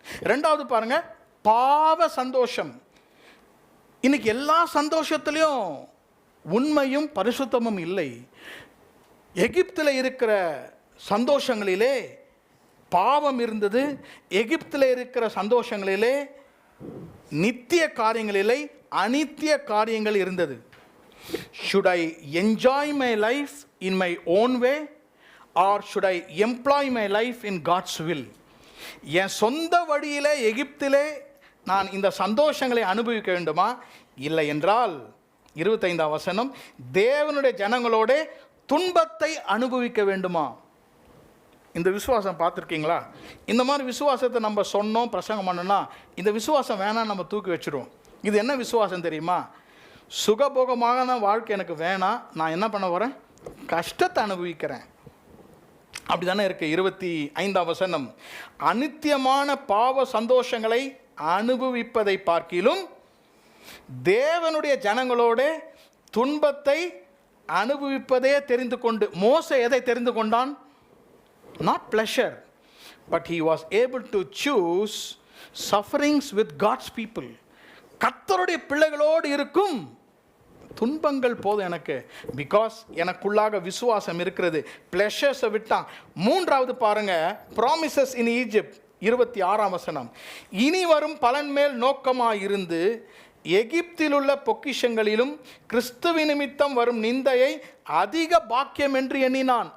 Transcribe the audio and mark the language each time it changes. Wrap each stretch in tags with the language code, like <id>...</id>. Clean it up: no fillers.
<ta>2வது பாருங்க, பாவ சந்தோஷம். இன்னைக்கு எல்லா சந்தோஷத்திலையும் உண்மையும் பரிசுத்தமும் இல்லை. எகிப்தில் இருக்கிற சந்தோஷங்களிலே பாவம் இருந்தது, எகிப்தில் இருக்கிற சந்தோஷங்களிலே நித்திய காரியங்களிலே அநித்திய காரியங்கள் இருந்தது.</ta> <en>should I enjoy my life in my own way or should I employ my life in God's will?</en> <ta>என் சொந்த வழியிலே எகிப்திலே நான் இந்த சந்தோஷங்களை அனுபவிக்க வேண்டுமா? இல்லை என்றால் 25ஆம் வசனம், தேவனுடைய ஜனங்களோட துன்பத்தை அனுபவிக்க வேண்டுமா? இந்த விசுவாசம் பார்த்துருக்கீங்களா? இந்த மாதிரி விசுவாசத்தை நம்ம சொன்னோம், பிரசங்கம் பண்ணோன்னா இந்த விசுவாசம் வேணாம், நம்ம தூக்கி வச்சுருவோம். இது என்ன விசுவாசம் தெரியுமா? சுகபோகமான வாழ்க்கை எனக்கு வேணாம், நான் என்ன பண்ண போகிறேன்? கஷ்டத்தை அனுபவிக்கிறேன். அப்படி தானே இருக்குது. 25ஆம் வசனம், அநித்தியமான பாவ சந்தோஷங்களை அனுபவிப்பதை பார்க்கிலும் தேவனுடைய ஜனங்களோட துன்பத்தை அனுபவிப்பதே தெரிந்து கொண்டு. மோசே எதை தெரிந்து கொண்டான்?</ta> <en>not pleasure, but he was able to choose sufferings with God's people.</en> <ta>கர்த்தருடைய பிள்ளைகளோடு இருக்கும் துன்பங்கள் போதும் எனக்கு, பிகாஸ் எனக்குள்ளாக விசுவாசம் இருக்கிறது. பிளஷர்ஸை விட்டான். 3வது பாருங்க,</ta> <en>promises in Egypt</en> <ta>26ஆம் வசனம், இனி வரும் பலன் மேல் இருந்து எகிப்தில் உள்ள பொக்கிஷங்களிலும் கிறிஸ்துவ நிமித்தம் வரும் நிந்தையை அதிக பாக்கியம் என்று எண்ணினான்.</ta>